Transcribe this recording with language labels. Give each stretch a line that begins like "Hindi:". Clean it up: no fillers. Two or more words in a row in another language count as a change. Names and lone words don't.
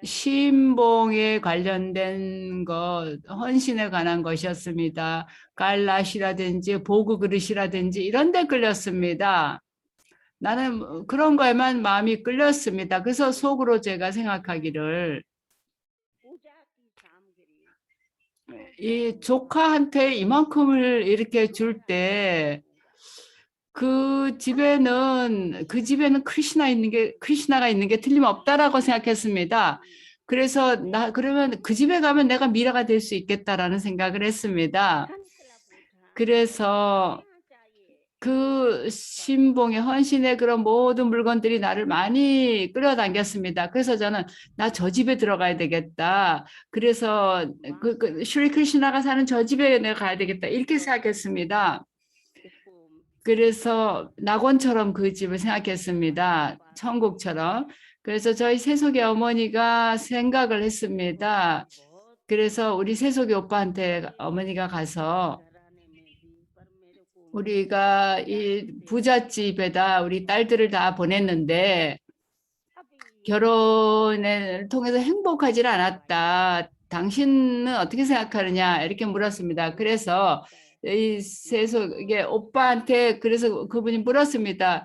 Korean: 신봉에 관련된 것, 헌신에 관한 것이었습니다. 갈라시라든지 보구 그릇이라든지 이런 데 끌렸습니다. 나는 그런 거에만 마음이 끌렸습니다. 그래서 속으로 제가 생각하기를
Hindi: पूजा की सामग्री
Korean: 이 조카한테 이만큼을 이렇게 줄 때 그 집에는 크리슈나가 있는 게 틀림없다라고 생각했습니다. 그래서 그러면 그 집에 가면 내가 미라가 될 수 있겠다라는 생각을 했습니다.
Hindi: संकल्प उठा
Korean: 그래서
Hindi: क्या चाहिए
Korean: 그 신봉의 헌신의 그런 모든 물건들이 나를 많이 끌어당겼습니다. 그래서 저는 나 저 집에 들어가야 되겠다. 그래서 슈리 크리슈나가 사는 저 집에 내가 가야 되겠다. 이렇게 생각했습니다.
Hindi: इसको
Korean: 그래서 낙원처럼 그 집을 생각했습니다. 천국처럼. 그래서 저희 세속의 어머니가 생각을 했습니다.
Hindi: बहुत
Korean: 그래서 우리 세속의 오빠한테 어머니가 가서
Hindi: घराने में भी पर मेरे को
Korean: 우리가 이 부잣집에다 우리 딸들을 다 보냈는데
Hindi: अभी
Korean: 결혼을 통해서 행복하지 않았다. 당신은 어떻게 생각하느냐 이렇게 물었습니다. 그래서 이 세속의 오빠한테 그래서 그분이 물었습니다.